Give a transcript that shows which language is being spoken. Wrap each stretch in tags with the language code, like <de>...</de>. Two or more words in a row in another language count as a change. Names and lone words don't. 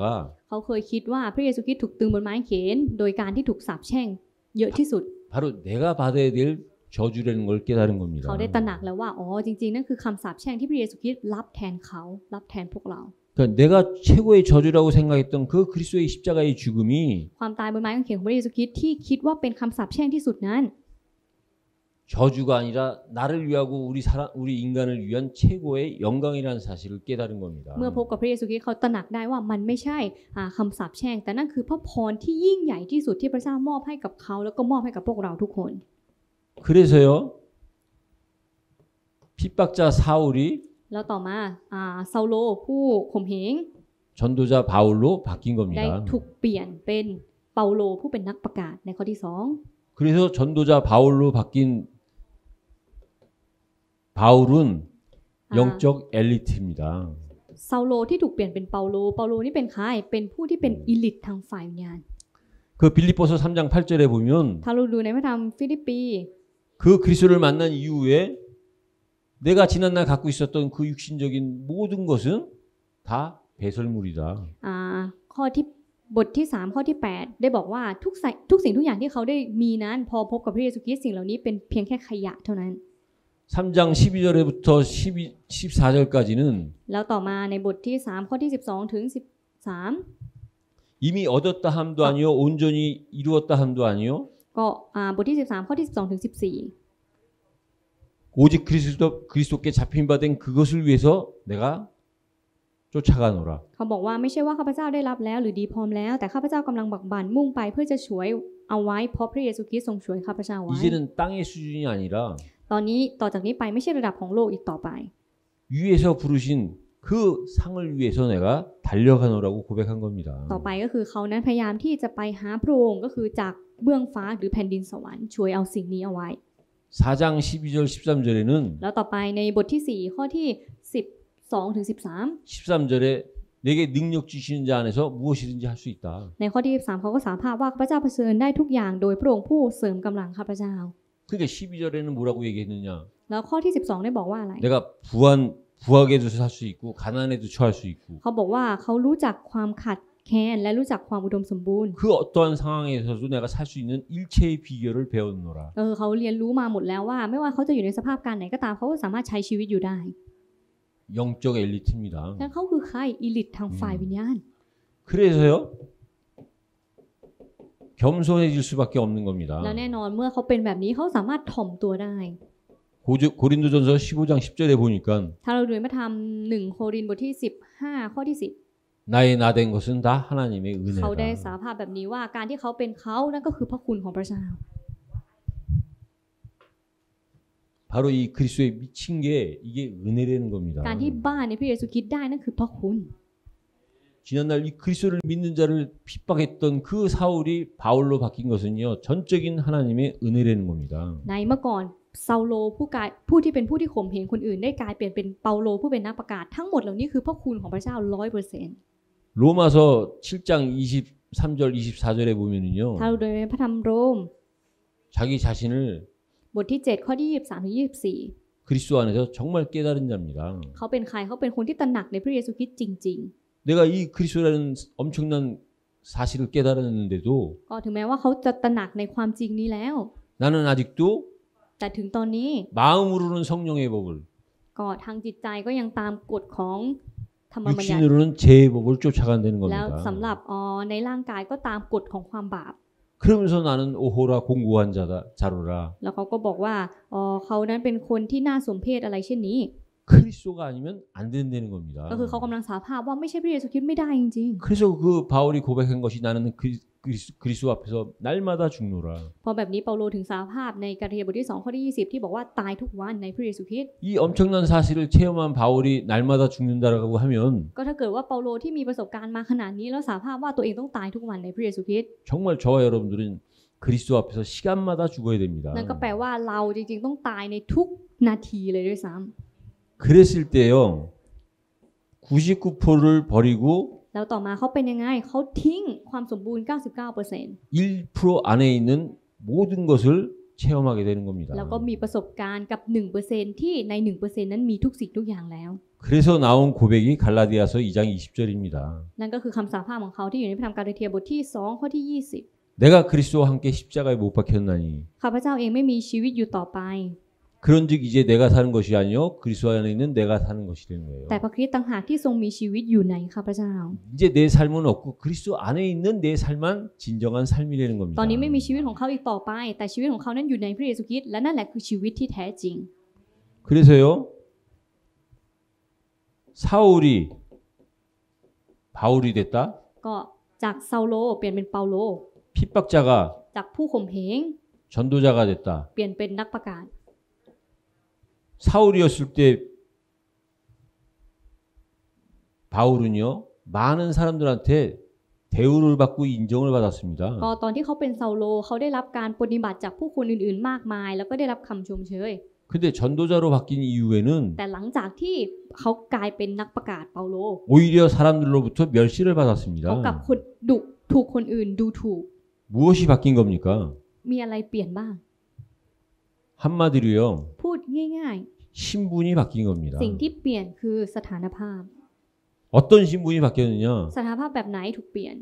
<th>เขาเคยคิดว่าพระเยซูคริสต์ถูกตรึงบนไม้กางเขนโดยการที่ถูกสาปแช่งเยอะที่สุด</th> <ko>바로 내가 받아야 될 저주라는 걸 깨달은 겁니다.</ko> <th>เขาได้ตระหนักแล้วว่าอ๋อจริงๆนั่นคือคำสาปแช่งที่พระเยซูคริสต์รับแทนเขารับแทนพวกเรา</th> <ko>그러니까 내가 최고의 저주라고 생각했던 그 그리스도의 십자가의 죽음이</ko> <th>ความตายบนไม้กางเขนของพระเยซูคริสต์ที่คิดว่าเป็นคำสาปแช่งที่สุดนั้น</th> <ko>저주가 아니라 나를 위하고 우리 인간을 위한 최고의 영광이라는 사실을 깨달은 겁니다.</ko> <th>เมื่อพบกับพระเยซูคริสต์เขาตระหนักได้ว่ามันไม่ใช่คำสาปแช่งแต่นั่นคือพระพรที่ยิ่งใหญ่ที่สุดที่พระเจ้ามอบให้กับเขาแล้วก็มอบให้กับพวกเราทุกคน</th> <ko>그래서요 핍박자 사울이</ko> <th>แล้วต่อมาซาโลผู้ข่มเหง</th> <ko>전도자 바울로 바뀐</ko> <th>ได้</th> <ko>겁니다.</ko> <th>ถูกเปลี่ยนเป็นเปาโลผู้เป็นนักประกาศในข้อที่2</th> <ko>그래서 전도자 바울로 바뀐 바울은 영적 엘리트입니다.</ko> <th>ซาโลที่ถูกเปลี่ยนเป็นเปาโลนี่เป็นใครเป็นผู้ที่เป็นอีลิททางฝ่ายวิญญาณ</th> <ko>그 빌립보서 3장 8절에 보면</ko> <th>ถ้าเราดูในพระธรรมฟิลิปปี</th> <ko>그 그리스도를 만난 이후에 내가 지난날 갖고 있었던 그 육신적인 모든 것은 다 배설물이다.</ko> <th>ข้อที่บทที่3ข้อที่8ได้บอกว่าทุกสิ่งทุกอย่างที่เขาได้มีนั้นพอพบกับพระเยซูคริสต์สิ่งเหล่านี้เป็นเพียงแค่ขยะเท่านั้น</th> <ko>3장 12절부터 14절까지는</ko> <th>แล้วต่อมาในบทที่3ข้อที่12ถึง13</th> <ko>이미 얻었다 함도 아니요 온전히 이루었다 함도 아니요</ko> <th>ก็บทที่13ข้อที่12ถึง14</th> <ko>오직 그리스도께 잡힌 바 된 그것을 위해서 내가 쫓아가노라.</ko> <th>เขาบอกว่าไม่ใช่ว่าข้าพเจ้าได้รับแล้วหรือดีพร้อมแล้วแต่ข้าพเจ้ากำลังบักบั่นมุ่งไปเพื่อจะช่วยเอาไว้เพราะพระเยซูคริสต์ทรงช่วยข้าพเจ้าไว้</th> <ko>이제는 땅의 수준이 아니라</ko> <th>ตอนนี้ต่อจากนี้ไปไม่ใช่ระดับของโลกอีกต่อไป</th> <ko>위에서 부르신 그 상을 위해서 내가 달려가노라고 고백한 겁니다.</ko> <th>ต่อไปก็คือเขานั้นพยายามที่จะไปหาพระองค์ก็คือจากเบื้องฟ้าหรือแผ่นดินสวรรค์ช่วยเอาสิ่งนี้เอาไว้</th> <ko>4장 12절 13절에는</ko> <th>แล้วต่อไปในบทที่4ข้อที่12ถึง13</th> <ko>13절에 내게 능력 주시는 자 안에서 무엇이든지 할 수 있다.</ko> <th>ในข้อที่13เขาก็สารภาพว่าข้าพเจ้าเผชิญได้ทุกอย่างโดยพระองค์ผู้เสริมกำลังข้าพเจ้า</th> <ko>그러니까 12절에는 뭐라고 얘기했느냐?</ko> <th>แล้วข้อที่12ได้บอกว่าอะไร</th> <ko>내가 부하게도 살 수 있고 가난에도 처할 수 있고</ko> <th>เขาบอกว่าเขารู้จักความขัดแค้นและรู้จักความอุดมสมบูรณ์</th> <ko>그 어떠한 상황에서도 내가 살 수 있는 일체의 비결을 배웠노라.</ko> <th>เขาเรียนรู้มาหมดแล้วว่าไม่ว่าเขาจะอยู่ในสภาพการไหนก็ตามเขาก็สามารถใช้ชีวิตอยู่ได้</th> <ko>영적 엘리트입니다.</ko> <th>และเขาคือใครอีลิททางฝ่ายวิญญาณ</th> <ko>그래서요 겸손해질 수밖에 없는 겁니다.</ko> <th>แล้วแน่นอนเมื่อเขาเป็นแบบนี้เขาสามารถถ่อมตัวได้</th> <ko>고린도전서 15장 10절에 보니까</ko> <th>ถ้าเราดูในพระธรรม1 โครินธ์บทที่15ข้อที่10</th> <ko>나의 나 된 것은 다 하나님의</ko> <th>เขาได้</th> <ko>은혜다.</ko> <th>สารภาพแบบนี้ว่าการที่เขาเป็นเขานั่นก็คือพระคุณของพระเจ้า</th> <ko>바로 이 그리스도에 미친 게 이게 은혜라는 겁니다.</ko> <th>การที่บ้าในพระเยซูคริสต์ได้นั่นคือพระคุณ</th> <ko>지난날 이 그리스도를 믿는 자를 핍박했던 그 사울이 바울로 바뀐 것은요 전적인 하나님의 은혜라는 겁니다.</ko> <th>ในเมื่อก่อนซาโลผู้ที่เป็นผู้ที่ข่มเหงคนอื่นได้กลายเปลี่ยนเป็นเปาโลผู้เป็นนักประกาศทั้งหมดเหล่านี้คือพระคุณของพระเจ้า 100%</th> <ko>로마서 7장 23절 24절에 보면은요</ko> <th>ถ้าเราดูในพระธรรมโรม</th> <ko>자기 자신을</ko> <th>บทที่7ข้อที่23ถึง24</th> <ko>그리스도 안에서 정말 깨달은 자입니다.</ko> <th>เขาเป็นใครเขาเป็นคนที่ตระหนักในพระเยซูคริสต์จริง</th> <ko>내가 이 그리스도라는 엄청난 사실을 깨달았는데도</ko> <th>ๆก็ถึงแม้ว่าเขาจะตระหนักในความจริงนี้แล้ว</th> <ko>나는 아직도</ko> <th>แต่ถึงตอนนี้</th> <ko>마음으로는 성령의 법을</ko> <th>ก็ทางจิตใจก็ยังตามกฎของธรรมบัญญัติ</th> <ko>육신으로는 죄의 법을 쫓아간다는</ko> <th>แล้ว</th> <ko>겁니다.</ko> <th>สำหรับในร่างกายก็ตามกฎของความบาป</th> <ko>그러면서 나는 오호라 공고한 자로라.</ko> <th>แล้วเขาก็บอกว่าเขานั้นเป็นคนที่น่าสมเพชอะไรเช่นนี้</th> <ko>그리스도가 아니면 안 된다는 겁니다.</ko> <th>ก็คือเขากำลังสารภาพว่าไม่ใช่พระเยซูคริสต์ไม่ได้จริง</th> <ko>그래서 그 바울이 고백한 것이 나는 그리스도 앞에서 날마다 죽노라.</ko> <th>ๆเพราะแบบนี้เปาโลถึงสารภาพในกาลาเทียบทที่2ข้อที่20ที่บอกว่าตายทุกวันในพระเยซูคริสต์</th> <ko>이 엄청난 사실을 체험한 바울이 날마다 죽는다라고 하면</ko> <th>ก็ถ้าเกิดว่าเปาโลที่มีประสบการณ์มาขนาดนี้แล้วสารภาพว่าตัวเองต้องตายทุกวันในพระเยซูคริสต์</th> <ko>정말 저와 여러분들은 그리스도 앞에서 시간마다 죽어야 됩니다.</ko> <th>นั่นก็แปลว่าเราจริงๆต้องตายในทุกนาทีเลยด้วยซ้ำ</th> <ko>그랬을 때요 99%를 버리고</ko> <th>แล้วต่อมาเขาเป็นยังไงเขาทิ้งความสมบูรณ์ 99%</th> <ko>1% 안에 있는 모든 것을 체험하게 되는 겁니다.</ko> <th>แล้วก็มีประสบการณ์กับ 1% ที่ใน 1% นั้นมีทุกสิ่งทุกอย่างแล้ว</th> <ko>그래서 나온 고백이 갈라디아서 2장 20절입니다.</ko> <th>นั่นก็คือคำสารภาพของเขาที่อยู่ในพระธรรมกาลาเทียบทที่2ข้อที่20</th> <ko>내가 그리스도와 함께 십자가에 못 박혔나니</ko> <th>ข้าพเจ้าเองไม่มีชีวิตอยู่ต่อไป</th> <ko>그런즉 이제 내가 사는 것이 아니요 그리스도 안에 있는 내가 사는 것이 되는 거예요.</ko> <th>แต่พระคริสต์ต่างหากที่ทรงมีชีวิตอยู่ในข้าพเจ้า</th> <ko>이제 내 삶은 없고 그리스도 안에 있는 내 삶만 진정한 삶이라는</ko> <th>ต</th> <ko>겁니다.</ko> <th>อนนี้ไม่มีชีวิตของเขาอีกต่อไปแต่ชีวิตของเขานั้นอยู่ในพระเยซูคริสต์และนั่นแหละคือชีวิตที่แท้จริง</th> <ko>그래서요 사울이 바울이 됐다.</ko> <th>ก็จากซาโลเปลี่ยนเป็นเปาโล</th> <ko>핍박자가</ko> <th>จากผู้ข่มเหง</th> <ko>전도자가 됐다.</ko> <th>เปลี่ยนเป็นนักประกาศ</th> <ko>사울이었을 때 바울은요 많은 사람들한테 대우를 받고 인정을 받았습니다.</ko> <th>ก็ตอนที่เขาเป็นซาโลเขาได้รับการปฏิบัติจากผู้คนอื่นๆมากมายแล้วก็ได้รับคำชมเชย</th> <ko>근데 전도자로 바뀐 이후에는</ko> <th>แต่หลังจากที่เขากลายเป็นนักประกาศเปาโล</th> <ko>오히려 사람들로부터 멸시를</ko> <th>เขา</th> <ko>받았습니다.</ko> <th>กลับคนดุถูกคนอื่นดูถูก</th> <ko>무엇이 바뀐 겁니까?</ko> <th>มีอะไรเปลี่ยนบ้าง</th> <ko>한마디로요</ko> <th>พูดง่าย</th> <ko>신분이 바뀐 겁니다.</ko> <th>ๆสิ่งที่เปลี่ยนคือสถานภาพ</th> <ko>어떤 신분이 바뀌었느냐?</ko> <th>สถานภาพแบบไหนถูกเปลี่ยน</th>